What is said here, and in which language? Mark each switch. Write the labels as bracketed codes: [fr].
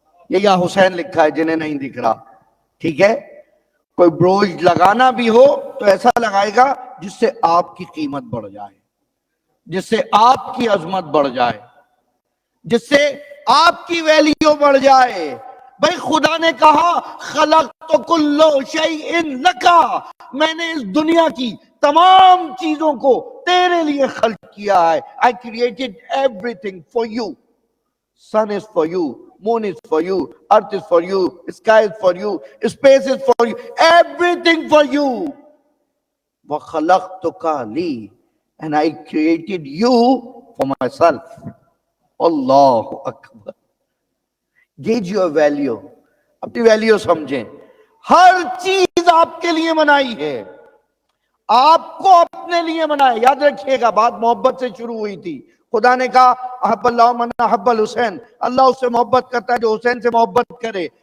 [ur] یہ یا حسین لکھا ہے جنہیں نہیں دکھ رہا. ٹھیک ہے؟ کوئی بروج لگانا بھی ہو تو ایسا لگائے گا جس سے آپ کی قیمت بڑھ جائے، جس سے آپ کی عظمت بڑھ جائے، جس سے آپ کی ویلیو بڑھ جائے. بھئی خدا نے کہا [ar] خلقت کل شیء لک، [ur] میں نے اس دنیا کی تمام چیزوں کو تیرے لیے خلق کیا ہے. [en] I created everything for you. Sun is for you, moon is for you, earth is for you, sky is for you, space is for you, everything for you. [ar] وَخَلَقْتُكَ لِي, [en] and I created you for myself. [ar] اللہ اکبر. [en] gauge your value, [ur] اپنی value سمجھیں. ہر چیز آپ کے لیے بنائی ہے، آپ کو اپنے لیے بنایا. یاد رکھیے گا بات محبت سے شروع ہوئی تھی. خدا نے کہا [ar] احب اللہ من احب الحسین، [ur] اللہ اس سے محبت کرتا ہے جو حسین سے محبت کرے.